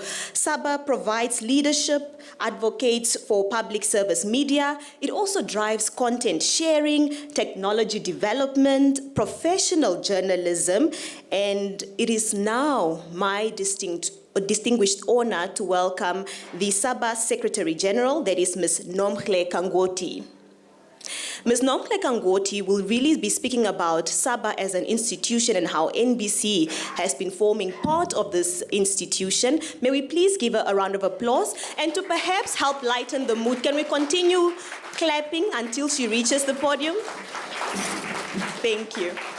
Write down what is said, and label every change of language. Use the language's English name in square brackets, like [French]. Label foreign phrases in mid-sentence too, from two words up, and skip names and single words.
[English] SABA provides leadership, advocates for public service media. It also drives content sharing, technology development, professional journalism, and it is now my distinguished honor to welcome the SABA Secretary General, that is Ms. Nomhle Kangoti. Ms. Nomhle Kangoti will really be speaking about SABA as an institution and how NBC has been forming part of this institution. May we please give her a round of applause, and to perhaps help lighten the mood, can we continue clapping until she reaches the podium? Thank you.